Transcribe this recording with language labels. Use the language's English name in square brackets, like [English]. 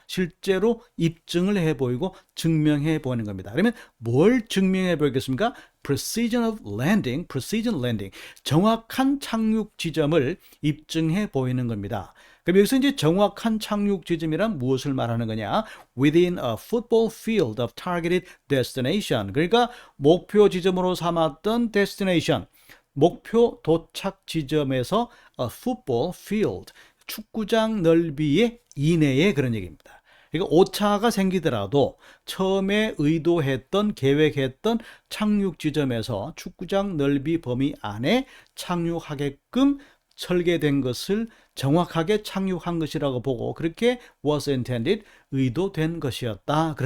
[Korean] 실제로 입증을 해 보이고 증명해 보이는 겁니다. 그러면 뭘 증명해 보이겠습니까? [English] Precision of landing, precision landing. [Korean] 정확한 착륙 지점을 입증해 보이는 겁니다. 그럼 여기서 이제 정확한 착륙 지점이란 무엇을 말하는 거냐? [English] Within a football field of targeted destination. [Korean] 그러니까 목표 지점으로 삼았던 destination. 목표 도착 지점에서 a football field, 축구장 넓이의 이내에 그런 얘기입니다. 그러니까 오차가 생기더라도 처음에 의도했던, 계획했던 착륙 지점에서 축구장 넓이 범위 안에 착륙하게끔 설계된 것을 정확하게 착륙한 것이라고 보고 그렇게 [English] was intended, [Korean] 의도된 것이었다.